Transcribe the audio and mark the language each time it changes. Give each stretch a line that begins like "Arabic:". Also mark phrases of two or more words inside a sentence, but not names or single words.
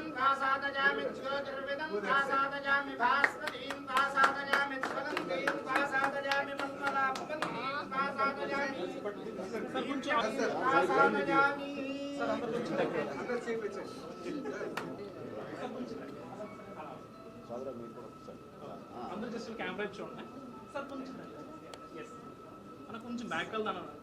Sanskrit: वासादयामि ज्योतिर्विदं वासादयामि भास्वतीं वासादयामि स्वदन्तीं वासादयामि मन्मदाभवन्तीं वासादयामि वासादयामि.
Telugu: అందరూ
English: just camera
Telugu: చూడండి సార్, కొంచెం ఎస్ అన్న కొంచెం బ్యాక్ వెళ్దాను.